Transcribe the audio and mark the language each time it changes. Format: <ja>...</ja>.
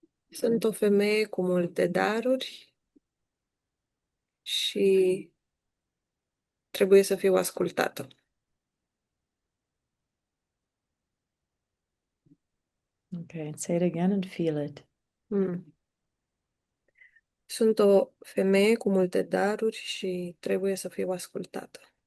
<ro>Sunt o femeie cu multe daruri și trebuie să fiu ascultată.</ro> <en>Okay, say it again and feel it. Mm.</en> <ro>Sunt o femeie cu multe daruri și trebuie să fiu ascultată.</ro>